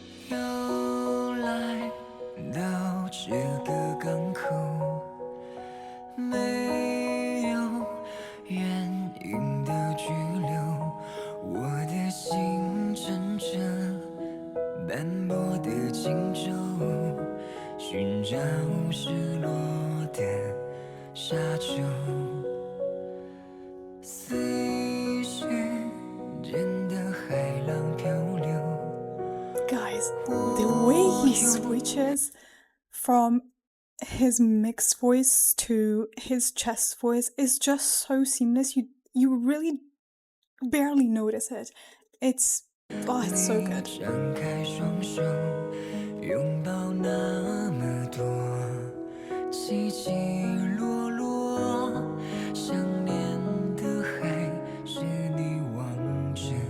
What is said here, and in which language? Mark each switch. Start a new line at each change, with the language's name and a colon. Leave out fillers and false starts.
Chinese: 又来到这个港口，没有原因的拘留，我的心乘着斑驳的轻舟，寻找失落的沙丘，随时间的海浪漂流。
English: Guys, the way he switches from his mixed voice to his chest voice is just so seamless. You really barely notice it. It's so good.
Chinese: 张开双手，拥抱那么多起起落落，想念的还是你望着